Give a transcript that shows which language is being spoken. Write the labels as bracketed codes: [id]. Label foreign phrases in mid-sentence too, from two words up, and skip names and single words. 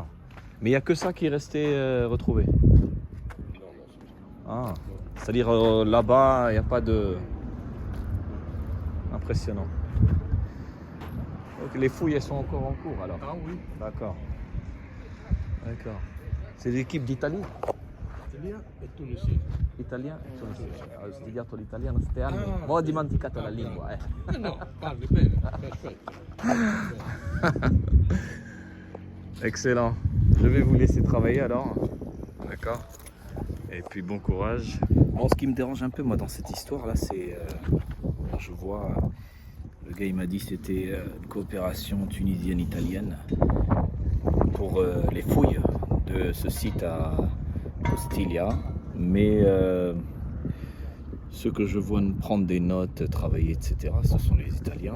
[fr] Mais il n'y a que ça qui est resté retrouvé. Ah, c'est-à-dire là-bas, il n'y a pas de... Impressionnant. Donc les fouilles, elles sont encore en cours alors? Ah oui. D'accord. D'accord. C'est l'équipe d'Italie? [it] Italien e tunisien. Italien e tunisien. Ho studiato l'italiano 7 anni, ma ho dimenticato la lingua. No, parli bene, perfetto. [fr] Excellent. Je vais vous laisser travailler alors. D'accord. Et puis bon courage. Bon, ce qui me dérange un peu moi dans cette histoire là, c'est je vois le gars il m'a dit c'était une coopération tunisienne-italienne pour les fouilles de ce site à Costilla, mais ceux que je vois prendre des notes, travailler, etc., ce sont les Italiens.